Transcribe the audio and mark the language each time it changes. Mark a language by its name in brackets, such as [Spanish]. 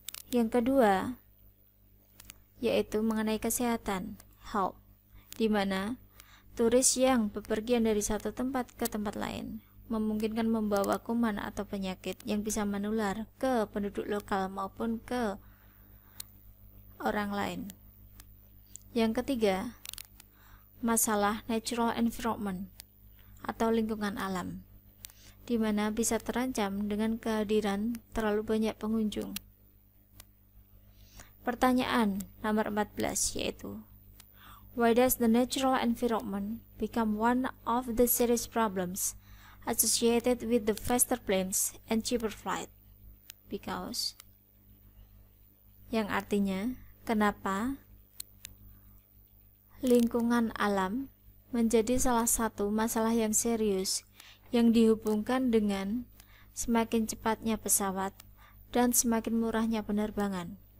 [Indonesian] Yang kedua, yaitu mengenai kesehatan, health, di mana turis yang bepergian dari satu tempat ke tempat lain memungkinkan membawa kuman atau penyakit yang bisa menular ke penduduk lokal maupun ke orang lain. Yang ketiga, masalah natural environment atau lingkungan alam, di mana bisa terancam dengan kehadiran terlalu banyak pengunjung. Pertanyaan nomor 14 yaitu, [English] why does the natural environment become one of the serious problems associated with the faster planes and cheaper flight? [Indonesian] Because, yang artinya, kenapa lingkungan alam menjadi salah satu masalah yang serius yang dihubungkan dengan semakin cepatnya pesawat dan semakin murahnya penerbangan.